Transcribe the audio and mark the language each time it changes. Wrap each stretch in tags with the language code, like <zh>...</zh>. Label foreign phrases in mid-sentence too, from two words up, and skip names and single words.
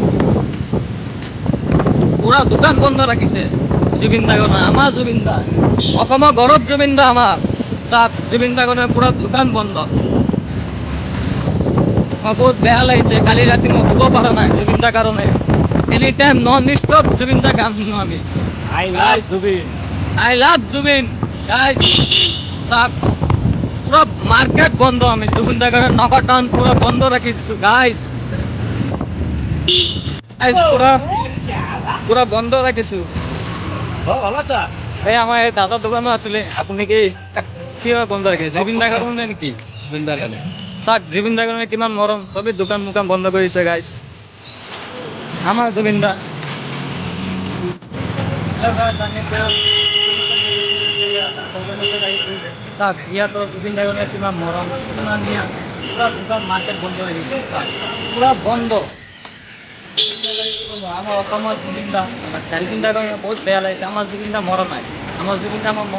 <as>পূৰা দোকান বন্ধ ৰাখিছে জুবিন দাৰ কাৰণে আমাৰ জুবিন দা অসমৰ গৌৰৱ জুবিন দা আমাৰ চাওক জুবিন দাৰ কাৰণে পূৰা দোকান বন্ধ মই বহুত বেয়া লাগিছে কালি ৰাতি মই শুব পৰা নাই জুবিন দাৰ কাৰণে</as> <en>any time non stop</en> <as>জুবিন দা গান শুনো আমি</as> <en>I love Zubin. I love জুবিন</en> <bn>গাইজ চাওক পুরো মার্কেট বন্ধ আমি জুবিন দার কারণে নগর টাউন পুরো বন্ধ রাখি দিচ্ছি গাইজ গাইজ পুরো বন্ধ রাখিছো</bn> <as>ভালো আছা?</as> <bn>এই আমার এই দাদার দোকানও আসলে আপনি কিভাবে বন্ধ রাখে জুবিন দার কারণে নাকি Zubin দার গানে। চাক জুবিন দার কারণে</bn> <as>কিমান মরম</as> <bn>সবই দোকান মোকান বন্ধ করেছে গাইজ আমার জুবিন দা চাক ইয়াতো জুবিন দার কারণে</bn> <as>কিমান মরম কিমান</as> <bn>ইয়া পুরা দোকান মার্কেট বন্ধ হয়ে গেছে পুরা বন্ধ আমার অসমৰ জুবিন দা জুবিন দার কারণে</bn> <as>বহুত বেয়া লাগিছে</as> <bn>আমার জুবিন দা মরা নাই আমার জুবিন দা আমার</bn>